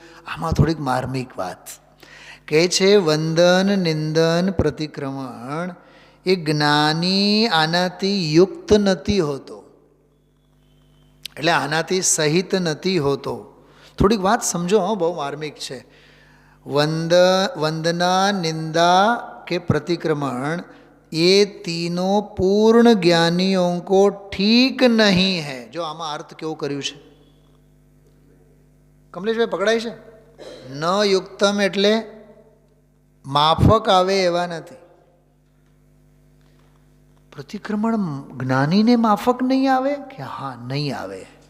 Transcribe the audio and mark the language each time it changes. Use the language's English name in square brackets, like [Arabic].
[Gujarati] આમાં થોડીક માર્મિક વાત કહે છે. વંદન, નિંદન, પ્રતિક્રમણ એ જ્ઞાની આનાથી યુક્ત નથી હોતો, એટલે આનાથી સહિત નથી હોતો. થોડીક વાત સમજો, બહુ માર્મિક છે. વંદના, નિંદા કે [Hindi] प्रतिक्रमण ये तीनों पूर्ण ज्ञानियों को ठीक नहीं है. [Gujarati] जो आमा अर्थ केवो कर्યું છે કમલેશભાઈ, પકડાય છે? ન યુક્તમ એટલે માફક આવે એવા નથી. प्रतिक्रमण જ્ઞાનીને માફક નહીં આવે કે? હા, નહીં આવે.